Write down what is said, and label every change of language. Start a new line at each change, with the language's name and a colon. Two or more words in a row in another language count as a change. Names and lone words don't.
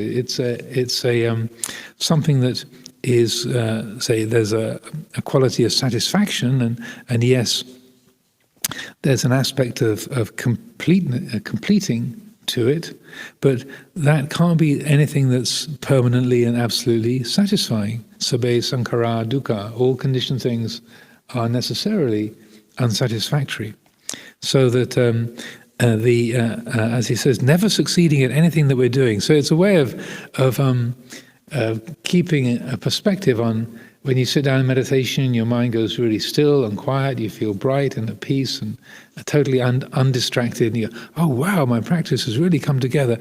English: It's something that is, say, there's a quality of satisfaction, and yes, there's an aspect of completing to it, but that can't be anything that's permanently and absolutely satisfying.
Pali: Sabbe sankhara dukkha,
English: all conditioned things are necessarily unsatisfactory. So that as he says, never succeeding at anything that we're doing. So it's a way of keeping a perspective on when you sit down in meditation, your mind goes really still and quiet, you feel bright and at peace and totally undistracted, and you go, oh wow, my practice has really come together.